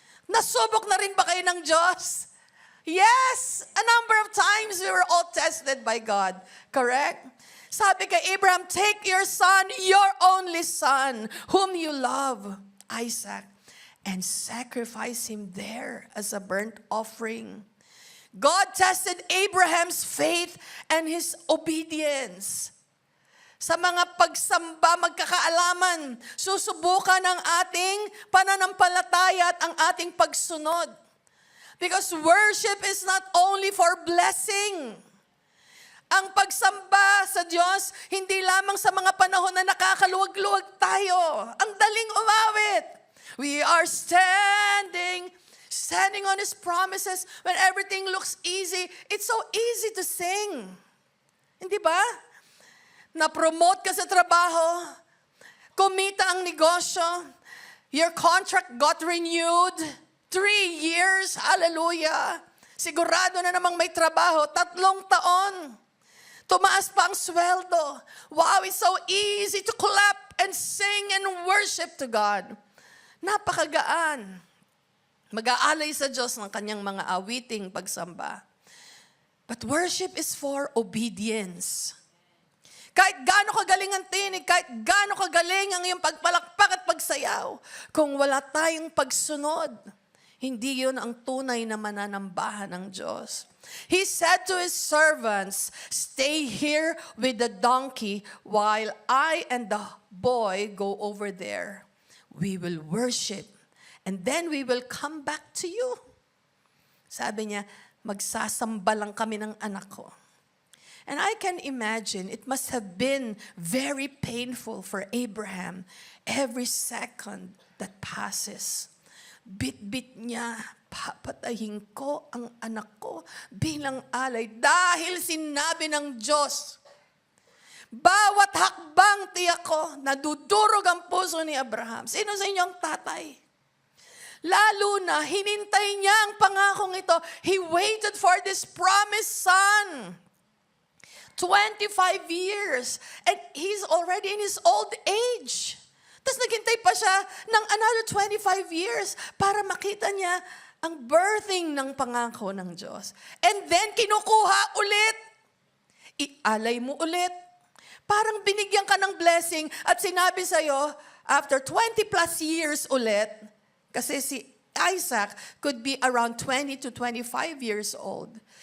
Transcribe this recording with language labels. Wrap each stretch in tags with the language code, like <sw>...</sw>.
<tl>Nasubok na rin ba kayo ng Diyos?</tl> <en>Yes! A number of times we were all tested by God. Correct?</en> <tl>Sabi kay Abraham,</tl> <en>take your son, your only son, whom you love, Isaac, and sacrifice him there as a burnt offering. God tested Abraham's faith and his obedience.</en> <tl>Sa mga pagsamba, magkakaalaman, susubukan ang ating pananampalataya at ang ating pagsunod.</tl> <en>Because worship is not only for blessing.</en> <tl>Ang pagsamba sa Diyos, hindi lamang sa mga panahon na nakakaluwag-luwag tayo. Ang daling umawit.</tl> <en>We are standing on His promises when everything looks easy. It's so easy to sing.</en> <tl>Hindi ba? Na-promote ka sa trabaho, kumita ang negosyo,</tl> <en>your contract got renewed, 3 years, hallelujah.</en> <tl>Sigurado na namang may trabaho, 3 taon. Tumaas pa ang sweldo.</tl> <en>Wow, it's so easy to clap and sing and worship to God.</en> <tl>Napakagaan. Mag-aalay sa Diyos ng kanyang mga awiting pagsamba.</tl> <en>But worship is for obedience.</en> <tl>Kahit gaano kagaling ang tinig, kahit gaano kagaling ang iyong pagpalakpak at pagsayaw, kung wala tayong pagsunod, hindi yun ang tunay na mananambahan ng Diyos.</tl> <en>He said to His servants, stay here with the donkey while I and the boy go over there. We will worship and then we will come back to you.</en> <tl>Sabi niya, magsasamba lang kami ng anak ko.</tl> <en>And I can imagine it must have been very painful for Abraham every second that passes.</en> <tl>Bit-bit niya, papatayin ko ang anak ko bilang alay dahil sinabi ng Diyos. Bawat hakbang tiyak ko, nadudurog ang puso ni Abraham. Sino sa inyo ang tatay? Lalo na, hinintay niya ang pangakong ito.</tl> <en>He waited for this promised son. 25 years. And he's already in his old age.</en> <tl>Tapos naghintay pa siya ng</tl> <en>another 25 years</en> <tl>para makita niya ang birthing ng pangako ng Diyos. And then kinukuha ulit. Ialay mo ulit. Parang binigyan ka ng blessing at sinabi sa'yo,</tl> <en>after 20 plus years</en> <tl>ulit, kasi si Isaac</tl> <en>could be around 20 to 25 years old.</en>